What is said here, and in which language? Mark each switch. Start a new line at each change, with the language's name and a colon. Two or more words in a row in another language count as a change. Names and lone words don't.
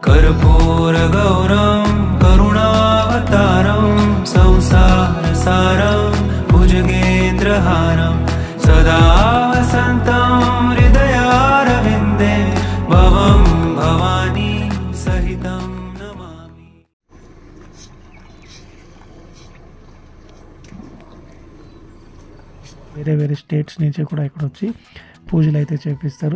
Sanskrit: कर्पूरगौरं करुणावतारं संसारसारं भुजगेन्द्रहारं सदा वसन्तं हृदयारविन्दे भवं भवानी सहितं नमामि।
Telugu: వేరే వేరే స్టేట్స్ నుంచి కూడా ఇక్కడ వచ్చి పూజలు అయితే చేపిస్తారు.